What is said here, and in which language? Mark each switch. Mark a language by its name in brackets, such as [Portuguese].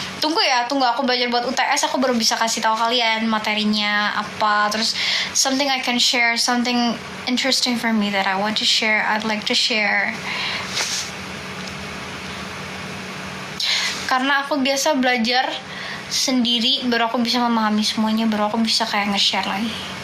[Indonesian] Tunggu aku belajar buat UTS, aku baru bisa kasih tahu kalian materinya apa. Terus [English] something I can share, something interesting for me that I want to share, I'd like to share. [Indonesian] Karena aku biasa belajar sendiri, baru aku bisa memahami semuanya, baru aku bisa kayak nge-share lagi.